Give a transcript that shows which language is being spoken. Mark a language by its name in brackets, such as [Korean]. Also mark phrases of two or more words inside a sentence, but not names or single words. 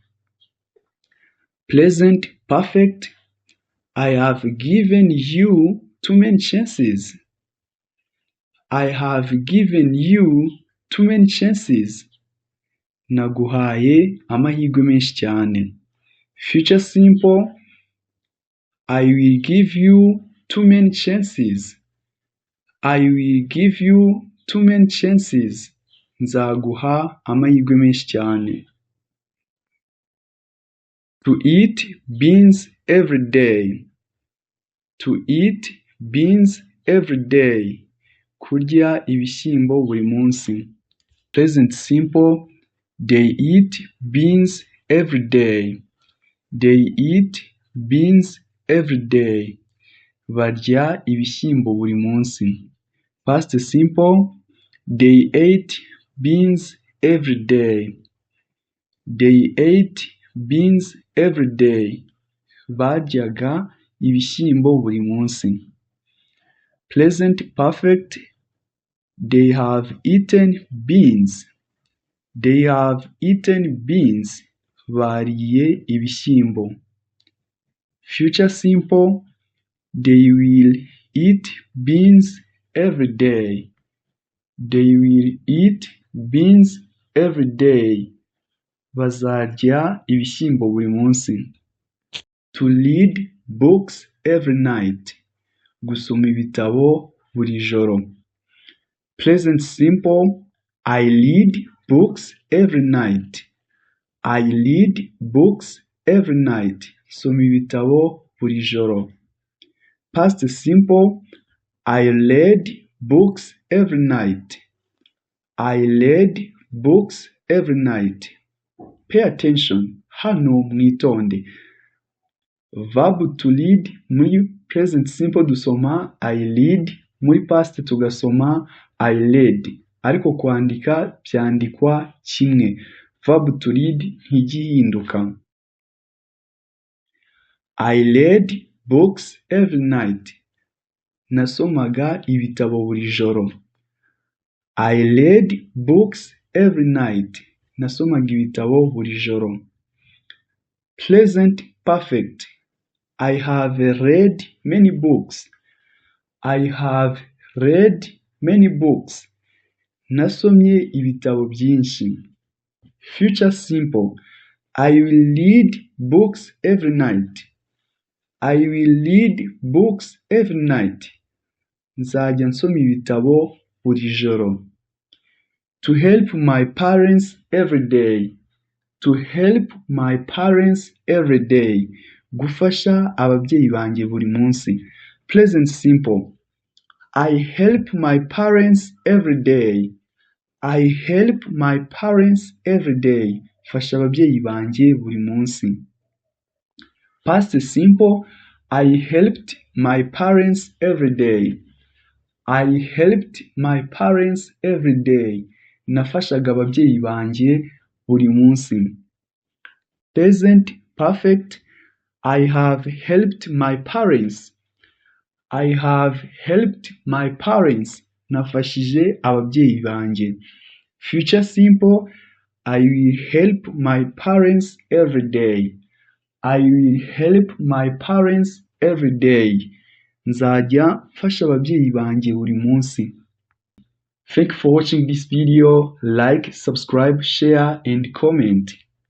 [English] Present perfect, I have given you too many chances. I have given you too many chances. [Kinyarwanda] Naguhaye amahirwe menshi cyane. [English] Future simple, I will give you too many chances. I will give you too many chances. [Kinyarwanda] Nzaguha amahirwe menshi cyane. [English] To eat beans every day. To eat beans every day. [Kinyarwanda] Kurya ibishyimbo buri munsi. [English] Present simple, they eat beans every day. They eat beans every day. [Kinyarwanda] Barya ibishyimbo buri munsi. [English] Past simple, they ate beans every day. They ate beans every day. [Kinyarwanda] Baryaga ibishyimbo buri munsi. [English] Present perfect, they have eaten beans. They have eaten beans. [Kinyarwanda] Bariye ibishyimbo. [English] Future simple, they will eat beans every day. They will eat beans every day. [Kinyarwanda] Bazarya ibishyimbo buri munsi. [English] To read books every night. [Kinyarwanda] Gusoma ibitabo buri joro. [English] Present simple, I read books every night. I read books every night. [Kinyarwanda] Soma ibitabo buri joro. [English] Past simple, I read books every night. I read books every night. Pay attention. [Kinyarwanda] Hano mwitonde. [English] Verb to read muri present simple dusoma I read, muri past tugasoma I read. [Kinyarwanda] Ariko kwandika byandikwa kimwe. [English] Verb to read ntigihinduka. I read books every night. [Kinyarwanda] Nasomaga ibitabo buri joro. [English] I read books every night. [Kinyarwanda] Nasomaga ibitabo buri joro. [English] Present perfect, I have read many books. I have read many books. [Kinyarwanda] Nasomye ibitabo byinshi. [English] Future simple, I will read books every night. I will read books every night. [Kinyarwanda] Nzajya nsoma ibitabo buri joro. [English] To help my parents every day. To help my parents every day. [Kinyarwanda] Gufasha ababyeyi banjye buri munsi. [English] Present simple, I help my parents every day. I help my parents every day. [Kinyarwanda] Fasha ababyeyi banjye buri munsi. [English] Past simple, I helped my parents every day. I helped my parents every day. [Kinyarwanda] Nafashaga ababyeyi banjye buri munsi. [English] Present perfect, I have helped my parents. I have helped my parents. [Kinyarwanda] Nafashije ababyeyi banjye. [English] Future simple, I will help my parents every day. I will help my parents every day. [Kinyarwanda] nzajya mfasha ababyeyi banjye buri munsi. [English] Thank you for watching this video. Like, subscribe, share and comment.